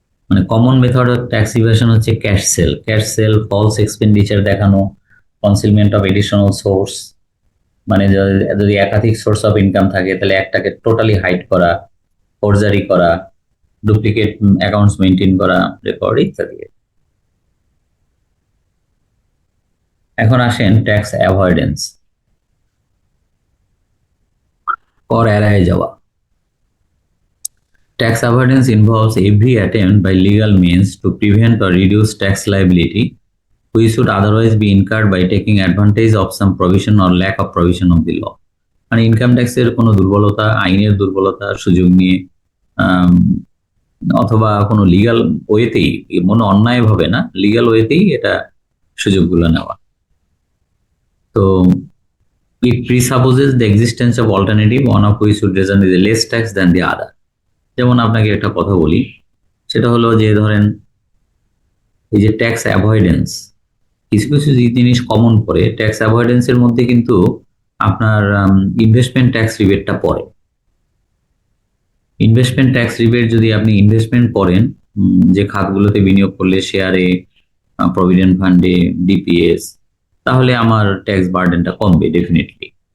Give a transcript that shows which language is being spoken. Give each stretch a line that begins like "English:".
Bangla: মানে common method of tax ইভাশন হচ্ছে cash sell, false expenditure দেখানো, কনসিলমেন্ট অফ এডিশনাল সোর্স, মানে যদি একাধিক সোর্স অফ ইনকাম থাকে তাহলে একটাকে টোটালি হাইড করা, ফোরজারি করা, ডুপ্লিকেট অ্যাকাউন্টস মেনটেন করা, রেকর্ড ইত্যাদি। এখন আসেন ট্যাক্স অ্যাভয়েডেন্স, কর এড়ায় যাওয়া।
English: Tax avoidance involves every attempt by legal means to prevent or reduce tax liability which would otherwise be incurred by taking advantage of some provision or lack of provision of the law.
Bangla: মানে income ট্যাক্সের কোনো দুর্বলতা, আইনের দুর্বলতা সুযোগ নিয়ে অথবা কোনো লিগাল ওয়েতেই, মনে অন্যায় ভাবে না, লিগাল ওয়েতেই এটা সুযোগগুলো নেওয়া।
English: তো it presupposes the existence of alternative, one of which would result in less tax than the other.
Bangla: যেমন আপনাকে একটা কথা বলি, সেটা হলো যে ধরেন এই যে ট্যাক্স অ্যাভয়েডেন্স, কিছু কিছু জিনিস কমন পড়ে। ট্যাক্স অ্যাভয়েডেন্সের মধ্যে কিন্তু আপনার ইনভেস্টমেন্ট ট্যাক্স রিবেটটা পড়ে। ইনভেস্টমেন্ট ট্যাক্স রিবেট যদি আপনি ইনভেস্টমেন্ট করেন, যে খাতগুলোতে বিনিয়োগ করলে শেয়ারে, প্রভিডেন্ট ফান্ডে, ডিপিএস, তাহলে আমার ট্যাক্স বার্ডেনটা কমবে ডেফিনেটলি।